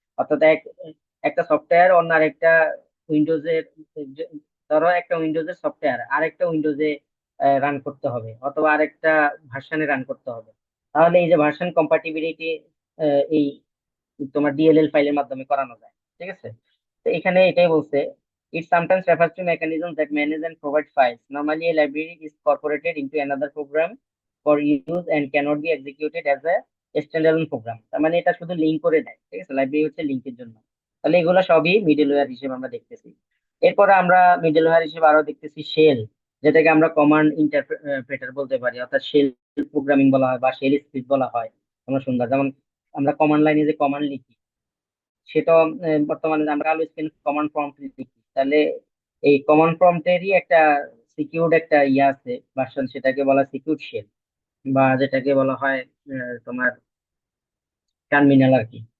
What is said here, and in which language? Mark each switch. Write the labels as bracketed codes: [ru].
[bn] অর্থাৎ একটা সফটওয়্যার অন্য আরেকটা উইন্ডোজের, ধরো একটা উইন্ডোজের সফটওয়্যার আরেকটা উইন্ডোজে রান করতে হবে অথবা আরেকটা ভার্সনে রান করতে হবে, তাহলে এই যে ভার্সন কম্পাটিবিলিটি এই তোমার ডিএলএল ফাইলের মাধ্যমে করানো যায়। ঠিক আছে, তো এখানে এটাই বলছে, [en] it sometimes refers to mechanisms that manage and provide files. Normally, a library is incorporated into another program for use and cannot be executed as a standalone program. [bn] তার মানে এটা শুধু লিঙ্ক করে দেয়। ঠিক আছে, লাইব্রেরি হচ্ছে লিঙ্কের জন্য। তাহলে এগুলো সবই মিডলওয়্যার হিসেবে আমরা দেখতেছি। এরপরে আমরা মিডলওয়্যার হিসেবে আরো দেখতেছি শেল, যেটাকে আমরা কমান্ড ইন্টারপ্রেটার বলতে পারি, অর্থাৎ শেল প্রোগ্রামিং বলা হয় বা শেল স্ক্রিপ্ট বলা হয়। আমরা সুন্দর, যেমন আমরা কমান্ড লাইনে যে কমান্ড লিখি সেটা বর্তমানে আমরা আলো স্ক্রিন কমান্ড প্রম্পট লিখি, তাহলে এই কমান্ড প্রম্পটেরই একটা সিকিউরড একটা ইয়ে আছে ভার্সন, সেটাকে বলা সিকিউর শেল, বা যেটাকে বলা হয় তোমার টার্মিনাল আর কি।